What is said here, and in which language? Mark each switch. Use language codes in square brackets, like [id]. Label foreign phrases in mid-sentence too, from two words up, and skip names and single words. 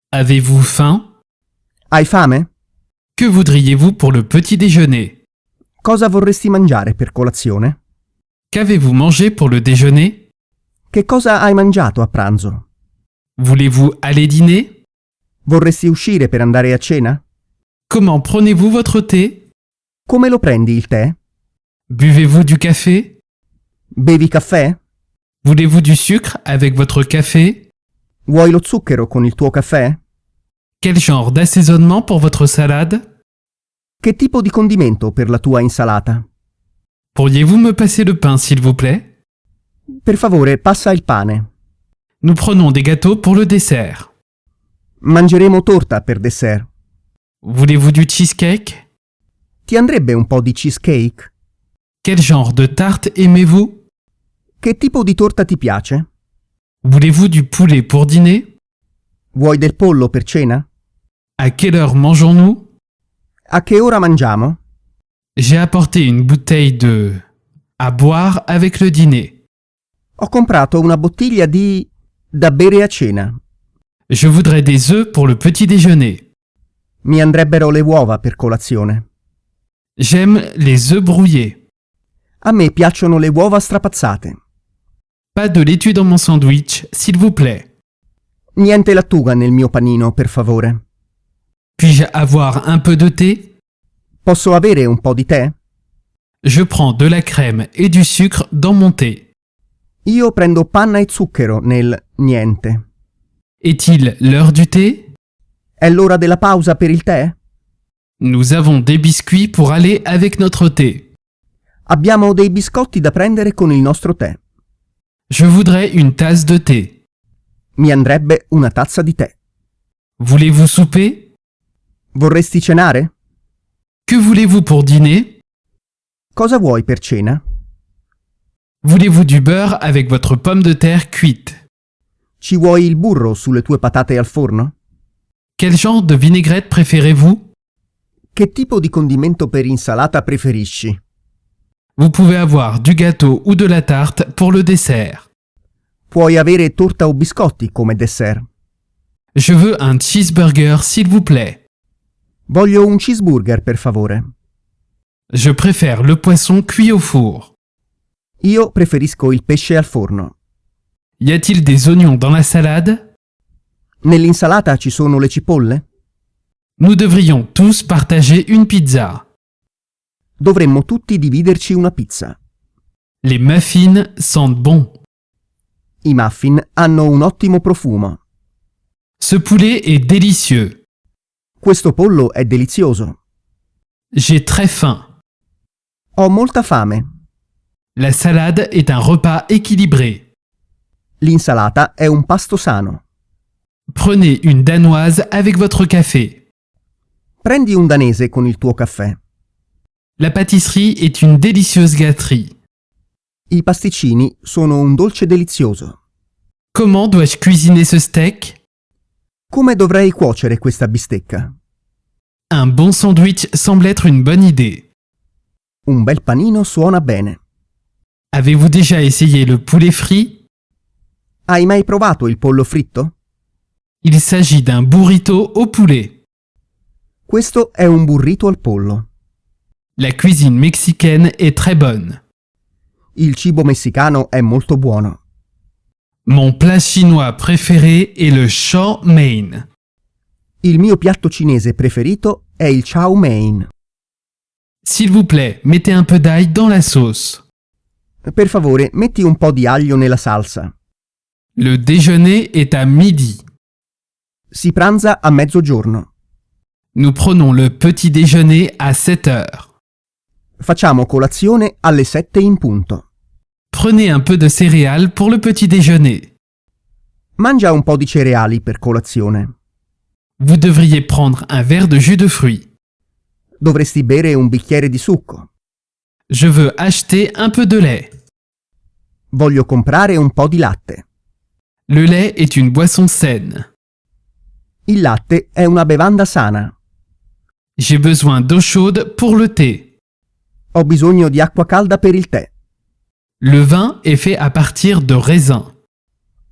[fr] Avez-vous faim? [it] Hai fame? [fr] Que voudriez-vous pour le petit déjeuner? [it] Cosa vorresti mangiare per colazione? [fr] Qu'avez-vous mangé pour le déjeuner? [it] Che cosa hai mangiato a pranzo? [fr] Voulez-vous aller dîner? [it] Vorresti uscire per andare a cena? [fr] Comment prenez-vous votre thé? [it] Come lo prendi il tè? [fr] Buvez-vous du café? [it] Bevi caffè? [fr] Voulez-vous du sucre avec votre café? [it] Vuoi lo zucchero con il tuo caffè? [fr] Quel genre d'assaisonnement pour votre salade? [it] Che tipo di condimento per la tua insalata? [fr] Pourriez-vous me passer le pain, s'il vous plaît? [it] Per favore, passa il pane. [fr] Nous prenons des gâteaux pour le dessert. [it] Mangeremo torta per dessert. [fr] Voulez-vous du cheesecake? [it] Ti andrebbe un po' di cheesecake? [fr] Quel genre de tarte aimez-vous? [it] Che tipo di torta ti piace? [fr] Voulez-vous du poulet pour dîner? [it] Vuoi del pollo per cena? [fr] À quelle heure mangeons-nous? [it] A che ora mangiamo? [fr] J'ai apporté une bouteille de... à boire avec le dîner. [it] Ho comprato una bottiglia di... da bere a cena. [fr] Je voudrais des œufs pour le petit déjeuner. [it] Mi andrebbero le uova per colazione. [fr] J'aime les œufs brouillés. [it] A me piacciono le uova strapazzate. [fr] Pas de laitue dans mon sandwich, s'il vous plaît. [it] Niente lattuga nel mio panino, per favore. [fr] Puis-je avoir un peu de thé? [it] Posso avere un po' di tè? [fr] Je prends de la crème et du sucre dans mon thé. [it] Io prendo panna e zucchero nel niente. [fr] Est-il l'heure du thé? [it] È l'ora della pausa per il tè? [fr] Nous avons des biscuits pour aller avec notre thé. [it] Abbiamo dei biscotti da prendere con il nostro tè. [fr] Je voudrais une tasse de thé. [it] Mi andrebbe una tazza di tè. [fr] Voulez-vous souper? [it] Vorresti cenare? [fr] Que voulez-vous pour dîner? [it] Cosa vuoi per cena? [fr] Voulez-vous du beurre avec votre pomme de terre cuite? [it] Ci vuoi il burro sulle tue patate al forno? [fr] Quel genre de vinaigrette préférez-vous? [it] Che tipo di condimento per insalata preferisci? [fr] Vous pouvez avoir du gâteau ou de la tarte pour le dessert. [it] Puoi avere torta o biscotti come dessert. [fr] Je veux un cheeseburger, s'il vous plaît. [it] Voglio un cheeseburger, per favore. [fr] Je préfère le poisson cuit au four. [it] Io preferisco il pesce al forno. [fr] Y a-t-il des oignons dans la salade? [it] Nell'insalata ci sono le cipolle? [fr] Nous devrions tous partager une pizza. [it] Dovremmo tutti dividerci una pizza. [fr] Les muffins sentent bon. [it] I muffin hanno un ottimo profumo. [fr] Ce poulet est délicieux. [it] Questo pollo è delizioso. [fr] J'ai très faim. [it] Ho molta fame. [fr] La salade est un repas équilibré. [it] L'insalata è un pasto sano. [fr] Prenez une danoise avec votre café. [it] Prendi un danese con il tuo caffè. [fr] La pâtisserie est une délicieuse gâterie. [it] I pasticcini sono un dolce delizioso. [fr] Comment dois-je cuisiner ce steak? [it] Come dovrei cuocere questa bistecca? [fr] Un bon sandwich semble être une bonne idée. [it] Un bel panino suona bene. [fr] Avez-vous déjà essayé le poulet frit? [it] Hai mai provato il pollo fritto? [fr] Il s'agit d'un burrito au poulet. [it] Questo è un burrito al pollo. [fr] La cuisine mexicaine est très bonne. [it] Il cibo messicano è molto buono. [fr] Mon plat chinois préféré est le chow mein. [it] Il mio piatto cinese preferito è il chow mein. [fr] S'il vous plaît, mettez un peu d'ail dans la sauce. [it] Per favore, metti un po' di aglio nella salsa. [fr] Le déjeuner est à midi. [it] Si pranza a mezzogiorno. [fr] Nous prenons le petit déjeuner à 7 heures. [it] Facciamo colazione alle 7 in punto. [fr] Prenez un peu de céréales pour le petit déjeuner. [it] Mangia un po' di cereali per colazione. [fr] Vous devriez prendre un verre de jus de fruits. [it] Dovresti bere un bicchiere di succo. [fr] Je veux acheter un peu de lait. [it] Voglio comprare un po' di latte. [fr] Le lait est une boisson saine. [it] Il latte è una bevanda sana. [fr] J'ai besoin d'eau chaude pour le thé. [it] Ho bisogno di acqua calda per il tè. [fr] Le vin est fait à partir de raisin.